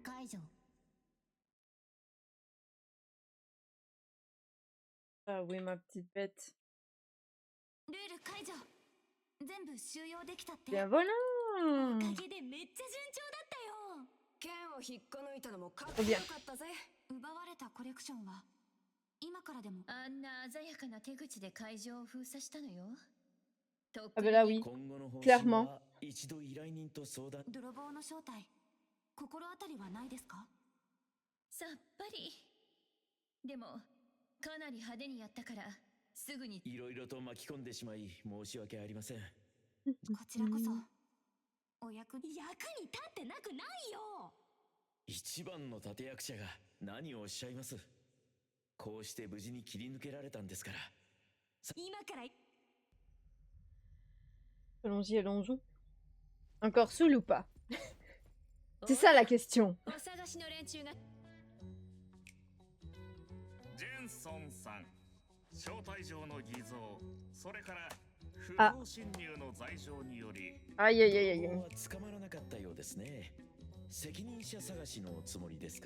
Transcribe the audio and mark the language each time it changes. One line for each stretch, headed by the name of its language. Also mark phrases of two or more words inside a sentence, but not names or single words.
Japanese: 除。
French: Ah oui, ma petite bête.
Japanese: ルール解除。全部収容できたって。
French: Bien voilà.
Japanese: おかげでめっちゃ順調だったよ。剣を引っこ抜いたのもかっこよかったぜ。奪われたコレクションは今からでも。あんな鮮やかな手口で会場を封鎖したのよ。
French: Ah ben là oui,
Japanese: 今後の方針
French: clairement.
Japanese: は一度依頼人と相談。泥棒の正体、心当たりはないですか？さっぱり。でもかなり派手にやったからすぐに。いろいろと巻き込んでしまい申し訳ありません。こちらこそお役に立ってなくないよ。一番の立役者が何をおっしゃいます。こうして無事に切り抜けられたんですから。今から。
French: Allons-y, allons-y. Encore saoul ou pas? C'est ça la question.
Japanese: お探しの連中が。ジェンソンさん、招待状の偽造、それから不あ法侵入の罪状により、
French: Aïe aïe aïe aïe.
Japanese: は捕まらなかったようですね。責任者探しのつもりですか。